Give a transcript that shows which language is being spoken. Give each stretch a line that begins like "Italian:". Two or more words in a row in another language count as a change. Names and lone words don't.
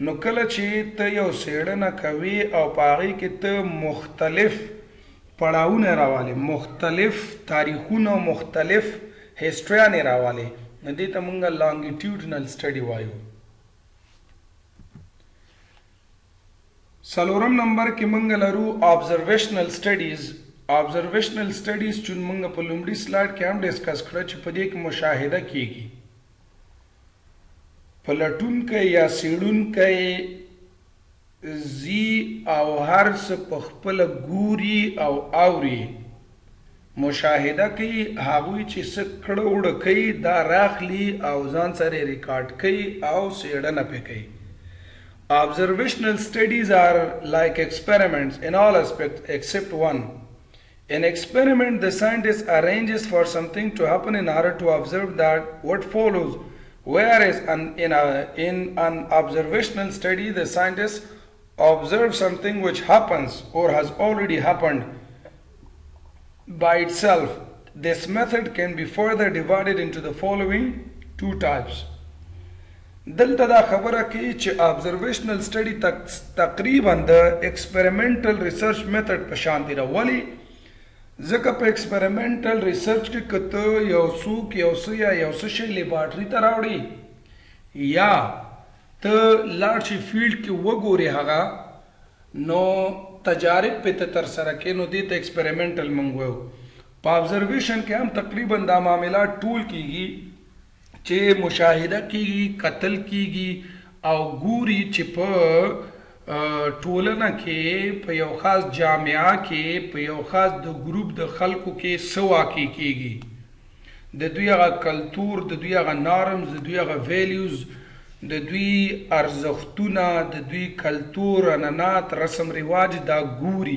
Pashto: نو کله چې ته یو څېړنه کوې او په هغې کې ته مختلف پړاوونه راوالې مختلف تاریخونه مختلف هسټریانې راوالې نو دې ته موږ
English: longitudinal study
Pashto: وایو. څلورم نمبر کې مونږ لرو
English: observational studies. observational studies
Pashto: چې مونږ په لومړي سلایډ کې هم ډسکس کړه چې په دې کې مشاهده کیږي. پلټونکی یا څېړونکی زی او هر څه په خپله ګوري او اوري مشاهده کوي هغوی چې څه کړه وړه کوي دا راخلي او ځان سره ریکارډ کوي او څېړنه پې کوي.
English: Observational studies are like experiments in all aspects except one. In experiment, the scientist arranges for something to happen in order to observe that what follows, whereas in an observational study, the scientist observes something which happens or has already happened by itself. This method can be further divided into the following two types.
Pashto: دلته دا خبره کوي چې
English: observational study
Pashto: تقریبا د
English: experimental research method
Pashto: په شان دی. ولې ځکه په
English: experimental research
Pashto: کې که ته یو څوک یو څه یا یو څه شی لیبارټري ته راوړي یا ته لاړ شي فیلډ کې وګورې هغه نو تجارب په ته ترسره کې نو دې ته ایکسپریمنټل موږ وایو. په ابزرویشن کې هم تقریبا دا معاملات ټول کیږي چې مشاهده کیږي، قتل کیږي او ګوري چې په ټولنه کې په یو خاص جامعه کې په یو خاص د ګروپ د خلکو کې څه واقع کیږي، د دوی هغه کلتور، د دوی هغه نارمز، د دوی هغه ویلیوز، د دوی ارزښتونه، د دوی کلتور، عنعنات، رسم رواج دا ګوري.